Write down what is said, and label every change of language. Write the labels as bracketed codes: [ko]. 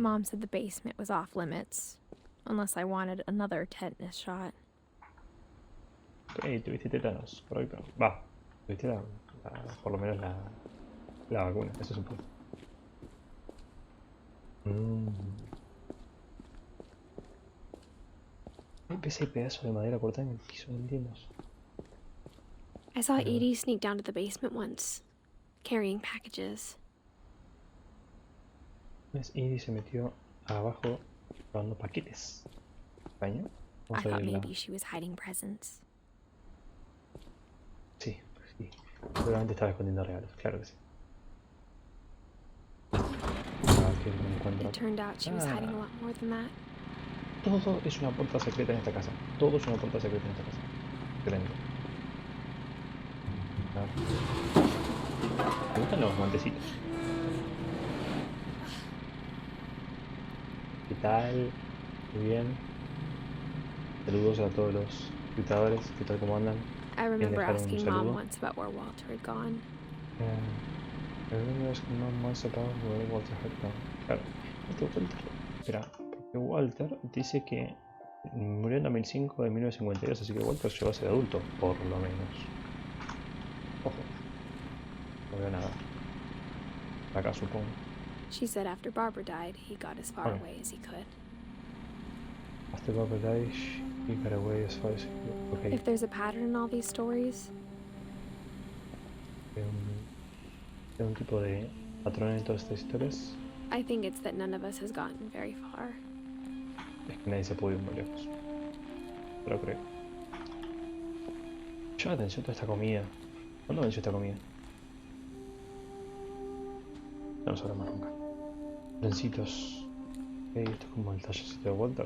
[en] Mom said the basement was off limits, unless I wanted another tetanus shot. [es] Ok, tuviste tétanos, correcto. Va, tuviste por lo menos la vacuna, eso es un punto. Ese pedazo de madera cortada en el piso, no entiendo. [en] I saw Edie sneak down to the basement once, carrying packages. [es] Edie se metió abajo llevando paquetes. ¿España? [en] I thought maybe she was hiding presents. [es] Sí, sí. Seguramente estaba escondiendo regalos, claro que sí. [en] It turned out she was hiding a lot more than that. [es] Todo es una puerta secreta en esta casa. Todo es una puerta secreta en esta casa. Excelente. Me gustan los guantecitos. ¿Qué tal? Muy bien. Saludos a todos los espectadores. ¿Qué tal? ¿Cómo andan? [en] I remember asking Mom once about where Walter had gone. I remember asking Mom once about where Walter had gone. [es] Claro. Espera, porque Walter dice que murió en 2005 de 1952, así que Walter llegó a ser adulto, por lo menos. Ojo. No veo nada. Acá supongo. [en] She said after Barbara died, he got as far away as he could. After Barbara died, he got away as far as he could. Okay. If there's a pattern in all these stories, [es] ¿Hay un tipo de patrón en todas estas historias? [en] I think it's that none of us has gotten very far. [es] Es que nadie se pudo ir muy lejos. Pero creo. Llama la atención toda esta comida. ¿Cuándo venció esta comida? No nos habrá más nunca. Trencitos. Ok, esto es como el tallercito de Walter.